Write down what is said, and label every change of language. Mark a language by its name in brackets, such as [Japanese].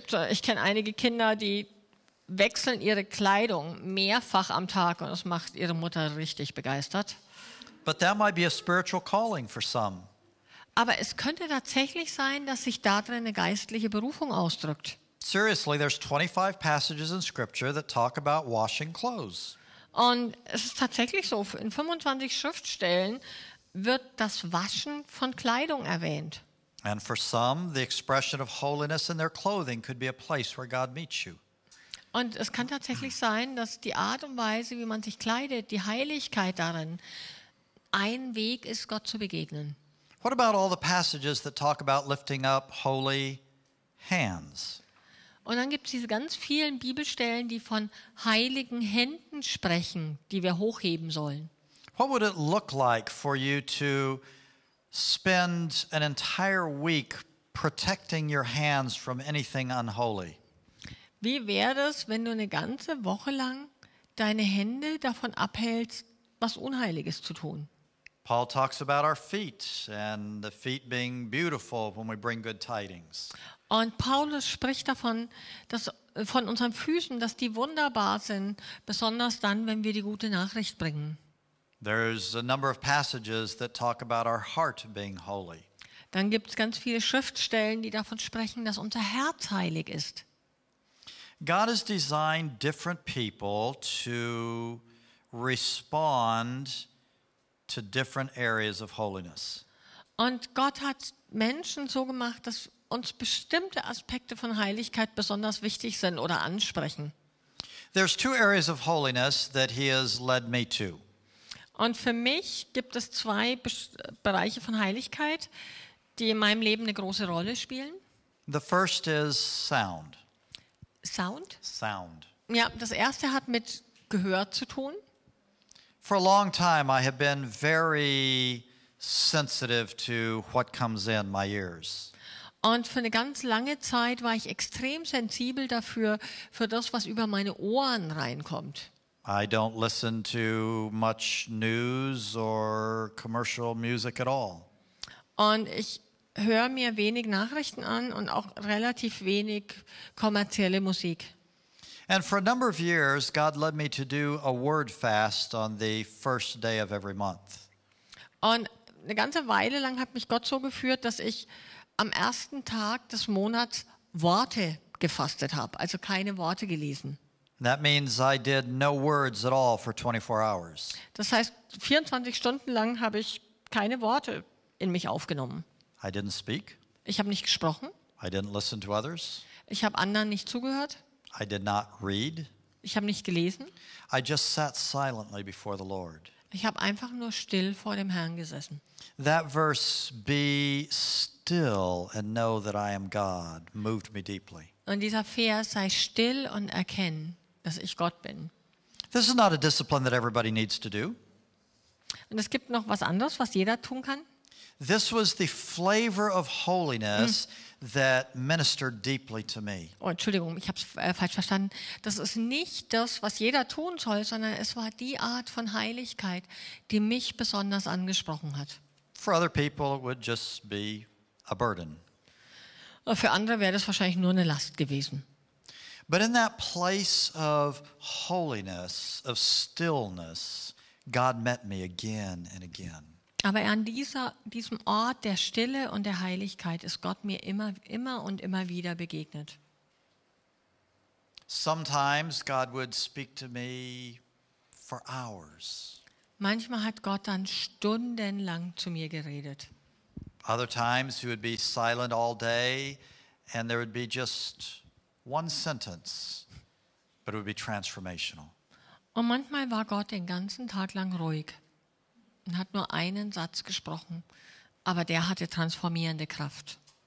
[German] Ich kenne einige Kinder, die wechseln ihre Kleidung mehrfach am Tag und das macht ihre Mutter richtig begeistert. [English] But that might be a spiritual calling for some. [German] Aber es könnte tatsächlich sein, dass sich darin eine geistliche Berufung ausdrückt. [English] Seriously, there's 25 passages in Scripture that talk about washing clothes. [German] Und es ist tatsächlich so, in 25 Schriftstellen wird das Waschen von Kleidung erwähnt. [English] And for some, the expression of holiness in their clothing could be a place where God meets you. [German] Und es kann tatsächlich sein, dass die Art und Weise, wie man sich kleidet, die Heiligkeit darin, ein Weg ist, Gott zu begegnen. [English] What about all the passages that talk about lifting up holy hands? [German] Und dann gibt es diese ganz vielen Bibelstellen, die von heiligen Händen sprechen, die wir hochheben sollen. [English] What would it look like for you to spend an entire week protecting your hands from anything unholy? [German] Wie wäre es, wenn du eine ganze Woche lang deine Hände davon abhältst, was Unheiliges zu tun? [English] Paul talks about our feet and the feet being beautiful when we bring good tidings. [German] Und Paulus spricht davon, von unseren Füßen, dass die wunderbar sind, besonders dann, wenn wir die gute Nachricht bringen. [English] There's a number of passages that talk about our heart being holy. [German] Dann gibt es ganz viele Schriftstellen, die davon sprechen, dass unser Herz heilig ist. [English] God has designed different people to respond to different areas of holiness. [German] Und Gott hat Menschen so gemacht, dass uns bestimmte Aspekte von Heiligkeit besonders wichtig sind oder ansprechen. [English] There's two areas of holiness that he has led me to. [German] Und für mich gibt es zwei Bereiche von Heiligkeit, die in meinem Leben eine große Rolle spielen. [English] The first is sound. Sound? Sound. [German] Ja, das erste hat mit Gehör zu tun. [English] For a long time, I have been very sensitive to what comes in my ears. [German] Und für eine ganz lange Zeit war ich extrem sensibel dafür, für das, was über meine Ohren reinkommt. [English] I don't listen to much news or commercial music at all. [German] Und ich höre mir wenig Nachrichten an und auch relativ wenig kommerzielle Musik. [English] And for a number of years, God led me to do a word fast on the first day of every month. [German] Und eine ganze Weile lang hat mich Gott so geführt, dass ich am ersten Tag des Monats Worte gefastet habe, also keine Worte gelesen. [English] That means I did no words at all for 24 hours. [German] Das heißt, 24 Stunden lang habe ich keine Worte in mich aufgenommen. [English] I didn't speak. [German] Ich habe nicht gesprochen. [English] I didn't listen to others. [German] Ich habe anderen nicht zugehört. [English] I did not read. [German] Ich habe nicht gelesen. [English] I just sat silently before the Lord. [German] Ich habe einfach nur still vor dem Herrn gesessen. [English] That verse, be still and know that I am God, moved me deeply. [German] Und dieser Vers, sei still und erkenn, dass ich Gott bin. [English] This is not a discipline that everybody needs to do. [German] Und es gibt noch was anderes, was jeder tun kann. [English] This was the flavor of holiness that ministered deeply to me. [German] Oh, Entschuldigung, ich habe es falsch verstanden. Das ist nicht das, was jeder tun soll, sondern es war die Art von Heiligkeit, die mich besonders angesprochen hat. [English] For other people, it would just be a burden. [German] Für andere wäre das wahrscheinlich nur eine Last gewesen. [English] But in that place of holiness, of stillness, God met me again and again. [German] Aber an diesem Ort der Stille und der Heiligkeit ist Gott mir immer und immer wieder begegnet. [English] Sometimes God would speak to me for hours. [German] Manchmal hat Gott dann stundenlang zu mir geredet. [English] Other times he would be silent all day and there would be just one sentence, but it would be transformational. [German] Und manchmal war Gott den ganzen Tag lang ruhig und hat nur einen Satz gesprochen, aber der hatte transformierende Kraft.